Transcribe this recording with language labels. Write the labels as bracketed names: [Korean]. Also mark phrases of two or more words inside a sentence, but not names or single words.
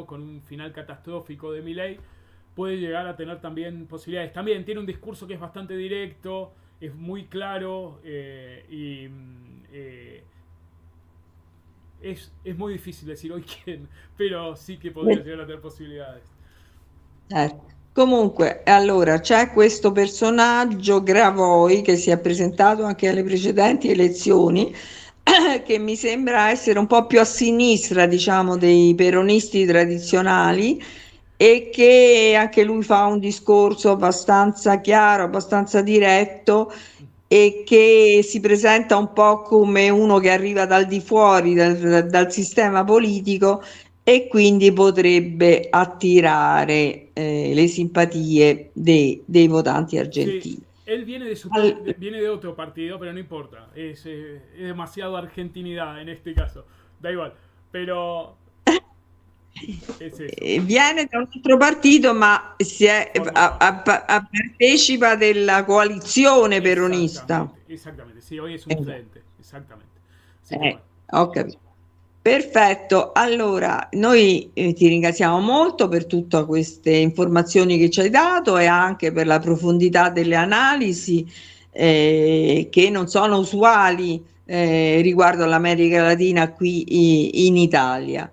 [Spanish] Con un final catastrófico de Milei, puede llegar a tener también posibilidades. También tiene un discurso que es bastante directo, es muy claro es muy difícil decir hoy quién, pero sí que podría llegar a tener posibilidades. [Italian] Comunque, allora c'è questo personaggio Gravoi che si è presentato anche alle precedenti elezioni, che mi sembra essere un po' più a sinistra, diciamo, dei peronisti tradizionali, e che anche lui fa un discorso abbastanza chiaro, abbastanza diretto, e che si presenta un po' come uno che arriva dal di fuori, dal sistema politico, e quindi potrebbe attirare le simpatie dei votanti [Spanish] Sí, [Italian] argentini. [Spanish] él viene de Al- viene de otro partido, pero no importa. Es demasiado argentinidad en este caso. Da igual. Pero es eso. [Italian] Viene da un altro partito, ma [Spanish] Forma parte. [Italian] partecipa della coalizione peronista. [Spanish] Exactamente, exactamente. Sí, hoy es un [Italian] Esatto. [Spanish] frente. Exactamente. Así que Eh, bueno. [Italian] ho capito. Perfetto, allora noi ti ringraziamo molto per tutte queste informazioni che ci hai dato, e anche per la profondità delle analisi che non sono usuali riguardo all'America Latina qui in Italia.